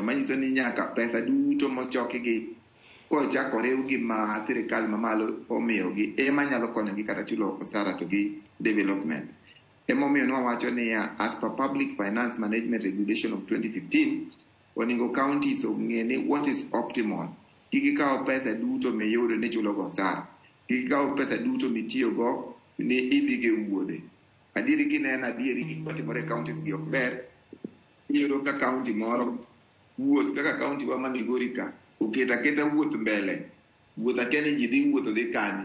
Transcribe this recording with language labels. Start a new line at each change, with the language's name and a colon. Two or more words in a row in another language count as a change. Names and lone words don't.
Luo (Kenya and Tanzania): Manyiso ni nyaka pesa duto mochoki gi kochakore gi ma sirikal mamalo omiyogi ema nyalo konyogi kata chulo osara to gi development. Emomiyo nwawacho ni
English: as per Public Finance Management Regulation of 2015
Luo (Kenya and Tanzania): oningo counties ong'e ni
English: what is optimal.
Luo (Kenya and Tanzania): Kikikawo pesa duto miyudo ni chulo go osara, kikikawo pesa duto mitiyogo ni idhige wuodhe. Adieri kineno adieri gik matimore counties gi ok ber. Iyudo ka county moro wuoth kaka county wa ma Migori ka oketa wuoth mbele, wuoth akene ji dhi wuotho dhi kani.